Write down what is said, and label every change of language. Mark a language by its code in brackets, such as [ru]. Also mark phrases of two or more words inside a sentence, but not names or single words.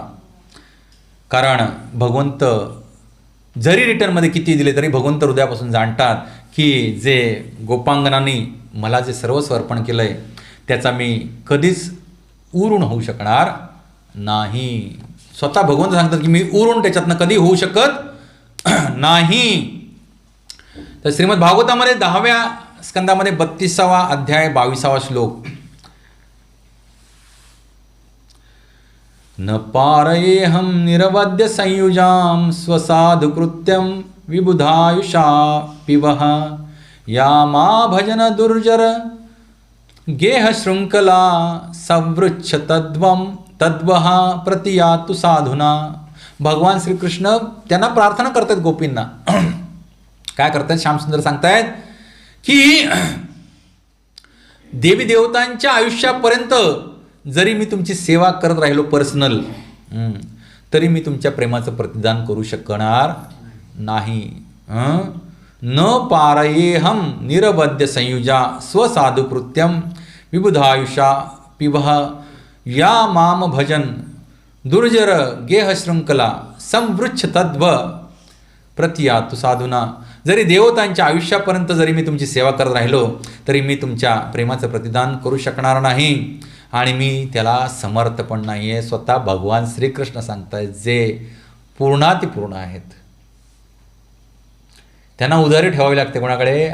[mr] कारण भगवंत जरी रिटर्नमध्ये किती दिले तरी भगवंत हृदयापासून जाणतात की जे गोपांगनांनी मला जे सर्वस्व अर्पण केलं आहे त्याचा मी कधीच उरून होऊ शकणार नाही. स्वतः भगवंत सांगतात की मी उरून त्याच्यातनं कधी होऊ शकत नाही. तर श्रीमद भागवतामध्ये 10व्या स्कंदामध्ये 32वा अध्याय 22वा श्लोक. [sa] न पारयेहम निरवद्य संयुजाम स्वसाधुकृत्यम विबुधायुषा पिवः या मा भजन दुर्जर गेह शृंखला संवृच्छ तद्वः प्रतियातु साधुना. [mr] भगवान श्रीकृष्ण त्यांना प्रार्थना करतात गोपींना. काय करतात? श्यामसुंदर सांगतायत की देवी देवतांच्या आयुष्यापर्यंत जरी मी तुमची सेवा करत राहिलो पर्सनल, तरी मी तुमच्या प्रेमाचं प्रतिदान करू शकणार नाही. [sa] न पारयेहम निरवद्य संयुजा स्वसाधुकृत्यम विबुधायुषा पिवः या माम भजन दुर्जर गेह शृंखला संवृच्छ तद्व प्रतियातु साधुना. [mr] जरी देवतांच्या आयुष्यापर्यंत जरी मी तुमची सेवा करत राहिलो तरी मी तुमच्या प्रेमाचं प्रतिदान करू शकणार नाही आणि मी त्याला समर्थ पण नाही आहे. स्वतः भगवान श्रीकृष्ण सांगतायत जे पूर्णातिपूर्ण आहेत. त्यांना उधारी ठेवावी लागते कोणाकडे?